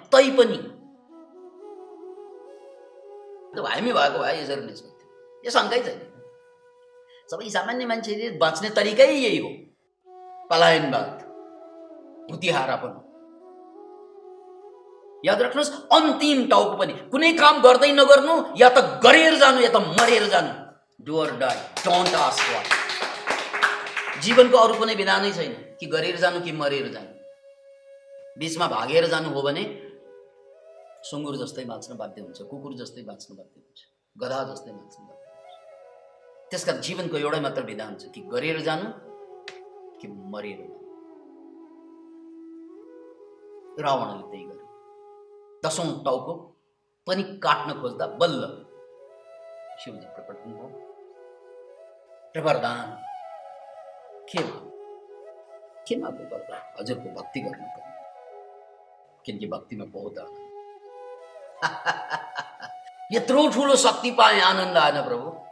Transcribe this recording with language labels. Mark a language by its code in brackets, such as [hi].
[ne] तै पनि हामी भएको भए यसरी नै सक्थ्यो, यो शङ्कै छैन। सबै सामान्य मान्छेले बाँच्ने तरिकै यही हो, पलायनवाद, भुतिहारापन। याद राख्नुहोस्, अन्तिम टाउको पनि कुनै काम गर्दै नगर्नु, या त गरेर जानु या त मरेर जानु। [en] Do or die, don't ask why. [ne] जीवनको अरू कुनै विधानै छैन कि गरेर जानु कि मरेर जानु। बीचमा भागेर जानु हो भने सुँगुर जस्तै बाँच्न बाध्य हुन्छ, कुकुर जस्तै बाँच्न बाध्य हुन्छ, गधा जस्तै बाँच्न बाध्य हुन्छ। त्यसकारण जीवनको एउटै मात्र विधान छ कि गरेर जानु कि मरेर जानु। रावणले त्यही गर्यो। 10औं टाउको पनि काट्न खोज्दा बल्ल शिवजी प्रकट हुनुभयो। र वरदान के माग्नु पर्दा हजुरको भक्ति गर्नु पर्यो, किनकि भक्तिमा बहुत आनन्द। यत्रो ठुलो शक्ति पाएँ, आनन्द आएन प्रभु।